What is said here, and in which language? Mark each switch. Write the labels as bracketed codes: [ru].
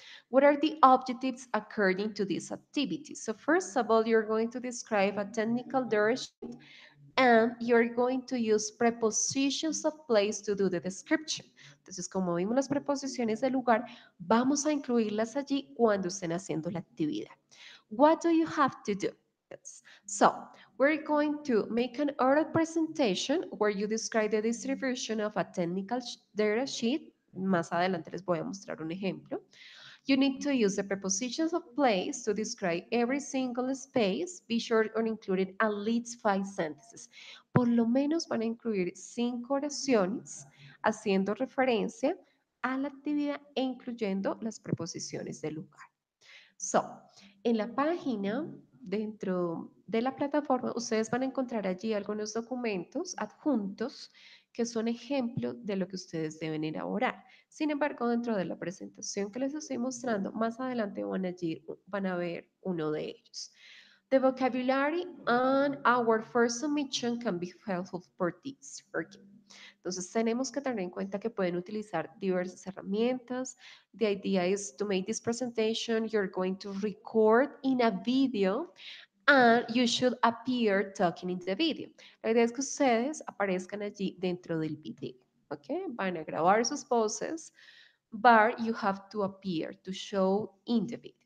[en] What are the objectives according to this activity? So first of all, you're going to describe a technical data sheet and you're going to use prepositions of place to do the description. [es] Entonces, como vimos las preposiciones de lugar, vamos a incluirlas allí cuando estén haciendo la actividad. [en] What do you have to do? So, we're going to make an oral presentation where you describe the distribution of a technical data sheet. [es] Más adelante les voy a mostrar un ejemplo. [en] You need to use the prepositions of place to describe every single space. Be sure on including at least 5 sentences. [es] Por lo menos van a incluir 5 oraciones haciendo referencia a la actividad e incluyendo las preposiciones del lugar. So, en la página, dentro de la plataforma, ustedes van a encontrar allí algunos documentos adjuntos que son ejemplo de lo que ustedes deben elaborar. Sin embargo, dentro de la presentación que les estoy mostrando, más adelante van a ver uno de ellos. [en] The vocabulary on our first submission can be helpful for this. Okay. [es] Entonces tenemos que tener en cuenta que pueden utilizar diversas herramientas. [en] The idea is to make this presentation, you're going to record in a video and you should appear talking in the video. [es] La idea es que ustedes aparezcan allí dentro del video. ¿Ok? Van a grabar sus voces, [en] but you have to appear to show in the video.